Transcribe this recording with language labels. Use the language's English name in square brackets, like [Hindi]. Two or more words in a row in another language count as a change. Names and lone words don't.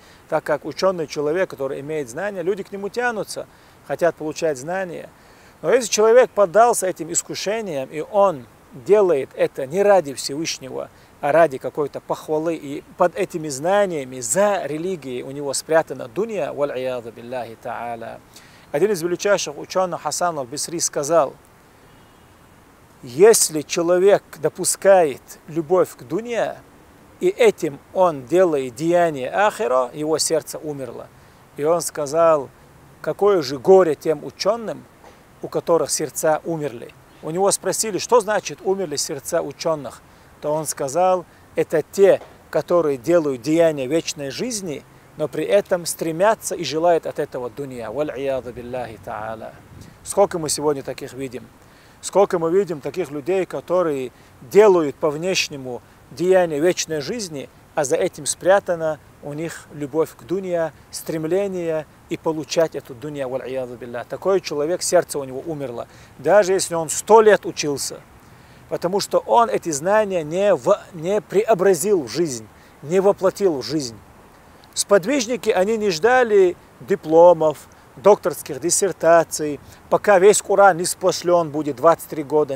[Russian] Так как ученый человек, который имеет знания, люди к нему тянутся, хотят получать знания. Но если человек поддался этим искушениям, и он делает это не ради Всевышнего, а ради какой-то похвалы, и под этими знаниями за религией у него спрятана дунья, [Arabic] والعياذ بالله تعالى. [Russian] Один из величайших ученых Хасан аль-Бисри сказал, если человек допускает любовь к дунья, и этим он делает деяние ахира, его сердце умерло. И он сказал, какое же горе тем ученым, у которых сердца умерли. У него спросили, что значит умерли сердца ученых. То он сказал, это те, которые делают деяния вечной жизни, но при этом стремятся и желают от этого дунья. [Arabic] والعياذ بالله تعالى. [Russian] Сколько мы сегодня таких видим? Сколько мы видим таких людей, которые делают по внешнему деяние вечной жизни, а за этим спрятана у них любовь к дунья, стремление и получать эту дунья, [Arabic] والعياذ بالله. [Russian] Такой человек, сердце у него умерло, даже если он 100 лет учился, потому что он эти знания не преобразил в жизнь, не воплотил в жизнь. Сподвижники, они не ждали дипломов, докторских диссертаций, пока весь Коран не спошлен будет 23 года.